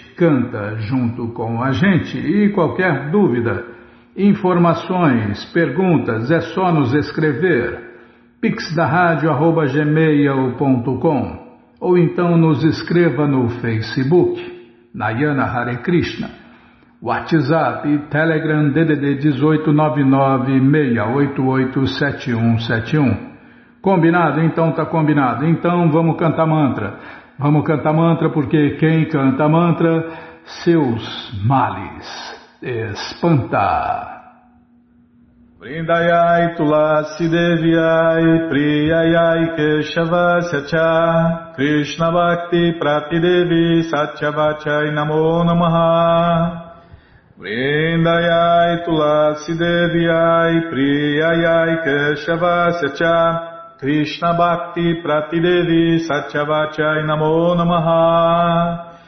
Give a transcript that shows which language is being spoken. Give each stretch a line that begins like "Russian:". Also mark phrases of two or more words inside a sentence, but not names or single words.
Portuguese: Canta junto com a gente e qualquer dúvida, informações, perguntas, é só nos escrever pixdaradio@gmail.com ou então nos escreva no Facebook, Nayana Hare Krishna, WhatsApp e Telegram DDD 1899-688-7171. Combinado? Então tá combinado. Então vamos cantar mantra. Vamos cantar mantra porque quem canta mantra, seus males espanta.
Sanskrit: Vrindayai Tulasi Deviai Priyayai Keshavasya Cha Krishna Bhakti Pratidevi Satyavachai Namo Namaha. Vrindayai Tulasi Deviai Priyayai Keshavasya Cha Krishna Bhakti Pratidevi Satyavachai Namo Namaha.